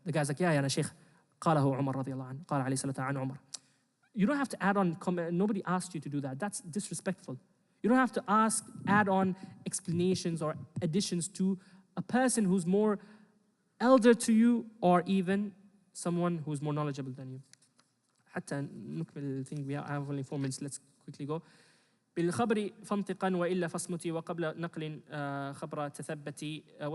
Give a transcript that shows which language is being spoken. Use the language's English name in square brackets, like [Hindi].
[English] The guy's like, yeah, sheikh, [Arabic] قاله عمر رضي الله عنه, قال عليه الصلاة عن عمر. [English] You don't have to add on comment. Nobody asked you to do that. That's disrespectful. You don't have to add on explanations or additions to a person who's more elder to you or even someone who's more knowledgeable than you. [Arabic] حتى نكمل thing. [English] We have only 4 minutes. Let's quickly go. [Arabic] بالخبر فانطقا وإلا فاصمتي وقبل نقل خبر تثبتي.